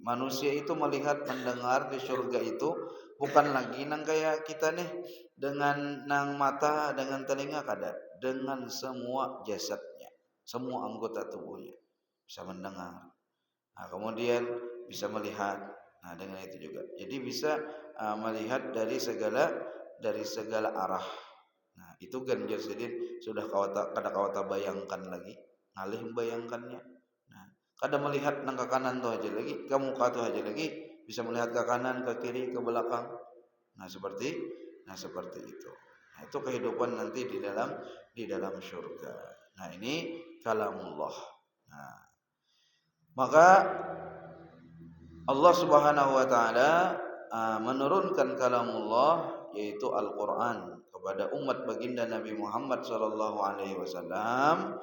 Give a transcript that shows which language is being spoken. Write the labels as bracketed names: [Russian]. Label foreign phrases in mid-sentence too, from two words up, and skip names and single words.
[Banjar] Manusia itu melihat mendengar di surga itu bukan lagi nang kayak kita nih dengan nang mata dengan telinga, kada, dengan semua jasadnya, semua anggota tubuhnya bisa mendengar. [Indonesian] Kemudian bisa melihat. Dengan itu juga. Jadi bisa melihat dari segala arah. [Banjar] Itu ganjil sidin sudah kada kawata bayangkan lagi, ngalih membayangkannya. Kada melihat nang ke kanan tuh aja lagi, ke muka tuh aja lagi, bisa melihat ke kanan, ke kiri, ke belakang. [Indonesian] Seperti itu. Nah, itu kehidupan nanti di dalam surga. Nah, ini kalamullah. Nah, maka Allah [Arabic] سبحانه وتعالى [Indonesian] menurunkan kalamullah yaitu Al-Qur'an kepada umat baginda Nabi Muhammad [Arabic] صلى الله عليه وسلم.